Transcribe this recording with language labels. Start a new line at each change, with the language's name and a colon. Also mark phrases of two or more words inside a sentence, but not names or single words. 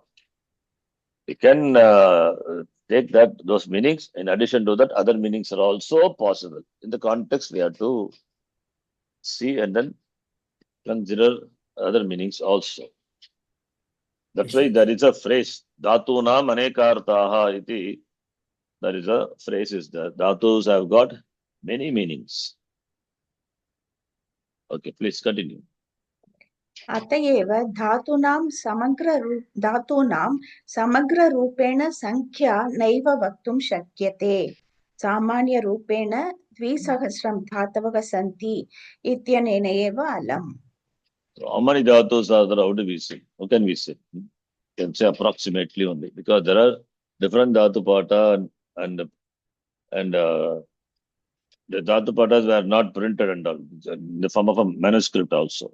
English: We can take those meanings. In addition to that, other meanings are also possible. In the context, we have to see and then consider other meanings also. That's why there is a phrase,
Sanskrit: धातूनाम् अनेकार्थाः इति
English: That is a phrase is there. Dhatus have got many meanings. Okay, please continue.
Sanskrit: अतएव धातूनां समग्ररूपेण संख्या नैव वक्तुं शक्यते सामान्यरूपेण 2000 धातवः सन्ति इत्यनेन एव अलम्.
English: So how many dhatus are there? How do we say? How can we say? Can say approximately only, because there are different
Sanskrit: धातु पाठ
English: and the dhatu patas were not printed and all in the form of a manuscript also.